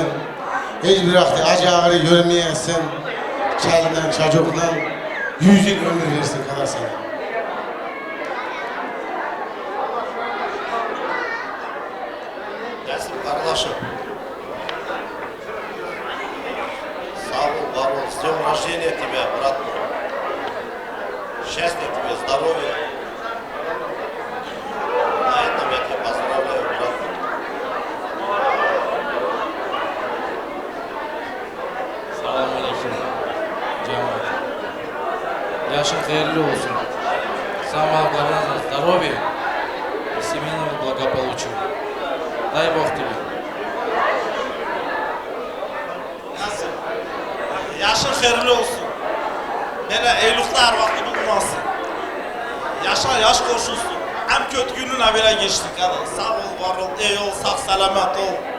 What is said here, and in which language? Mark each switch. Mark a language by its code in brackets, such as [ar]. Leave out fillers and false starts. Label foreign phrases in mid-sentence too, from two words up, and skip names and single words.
[gag] Hiçbir vakti acı ağrı görmeyesin. Çelinden, çocuktan 100 yıl ömür versin kadar sana. Nasıl kardeşim? Sağ ol, var ol. [ru] С днем рождения тебя, брат мой. Счастья тебе, здоровья. На этом я тебя поздравляю, брат мой. [gag] Selamünaleyküm. Cemaat. Yaşın hayırlı olsun. [ru] Самое главное – здоровье и семейного благополучия. Дай Бог тебе. [gag] Nasıl? Yaşın hayırlı olsun. Böyle evlilikler vakti bulmasın. Yaşa yaş koşulsun. Hem kötü gününe bile geçtik hadi. Sağ ol, var ol, iyi ol, sağ selamet ol.